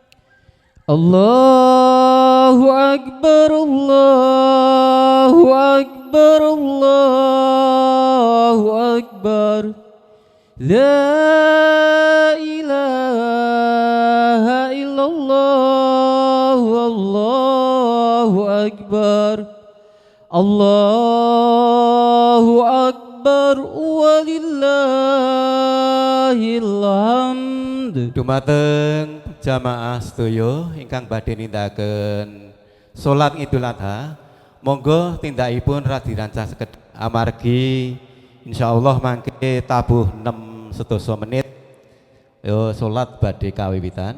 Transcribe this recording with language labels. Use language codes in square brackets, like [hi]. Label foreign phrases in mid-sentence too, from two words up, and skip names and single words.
[ar] الله أكبر الله أكبر الله أكبر لا إله إلا الله والله أكبر الله أكبر ولله الحمد. [jv] Dumateng jamaah sedaya ingkang badhe nindakaken salat Idul Adha, monggo tindakipun radi rancah sekedhik amargi insyaallah mangke tabuh 6 menit yo salat badhe kawiwitan.